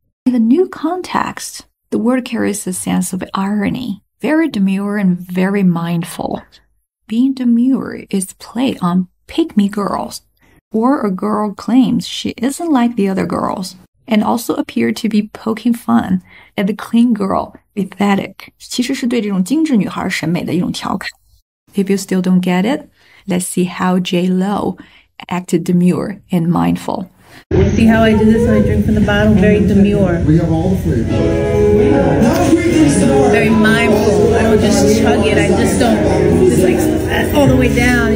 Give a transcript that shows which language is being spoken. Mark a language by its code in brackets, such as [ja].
[en] In the new context, the word carries a sense of irony, very demure and very mindful. Being demure is play on pick-me girls, or a girl claims she isn't like the other girls, and also appear to be poking fun at the clean girl, pathetic. [zh] 其实是对这种精致女孩审美的一种调侃。 [en] If you still don't get it, let's see how J.Lo acted demure and mindful. See how I do this when I drink from the bottle? Very demure. We have all the flavors. Very mindful. I don't just chug it. I just don't just all the way down.